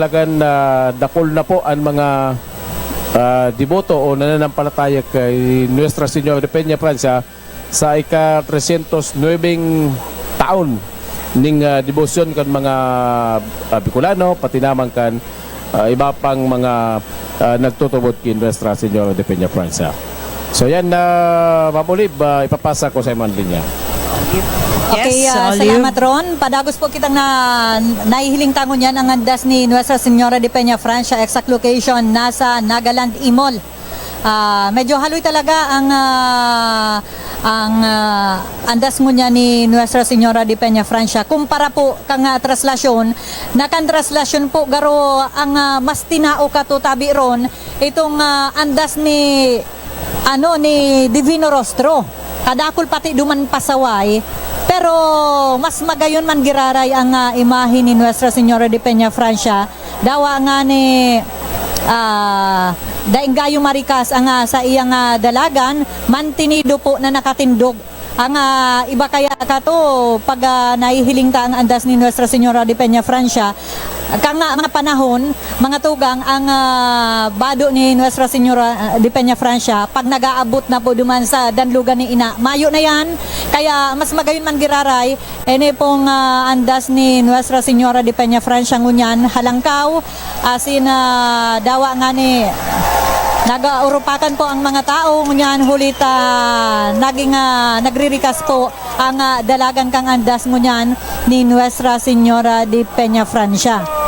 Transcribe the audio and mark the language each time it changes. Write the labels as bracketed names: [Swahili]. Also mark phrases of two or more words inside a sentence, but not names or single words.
[Bikol] Talagang dakol na po ang mga deboto o nananampalataya kay Nuestra Señora de Peña Francia sa ika-309 taon ning debosyon kan mga Bicolano pati naman kan iba pang mga nagtutubod kay Nuestra Señora de Peña Francia. So yan na Ma'am ipapasa ko sa imong linya. Okay, salamat Ron. Padagos po kitang nahihiling tangon yan ang andas ni Nuestra Señora de Peña Francia. [English] Exact location [Bikol] nasa Nagaland Imol. Medyo haloy talaga ang andas mo niya ni Nuestra Señora de Peña Francia. Kumpara po kang traslasyon, nakan traslasyon po garo ang mas tinao ka to tabi ron itong andas ni Divino Rostro. Kadakol pati duman pasaway. Pero mas magayon man giraray ang imahe ni Nuestra Señora de Peña Francia. Dawa nga ni daing gayo marikas ang sa iyang dalagan, mantinido po na nakatindog. Ang iba kaya kato pag nahihiling ta ang andas ni Nuestra Señora de Peña Francia, kang mga panahon, mga tugang ang bado ni Nuestra Señora de Peña Francia pag nagaabot na po duman sa danlugan ni ina. Mayo na yan, kaya mas magayon man giraray, ene pong andas ni Nuestra Señora de Peña Francia ngunyan halangkaw, asin dawa nga ni nagaurupakan po ang mga tao ngunyan hulita naging nagririkas po ang dalagan kang andas ngunyan ni Nuestra Señora de Peña Francia.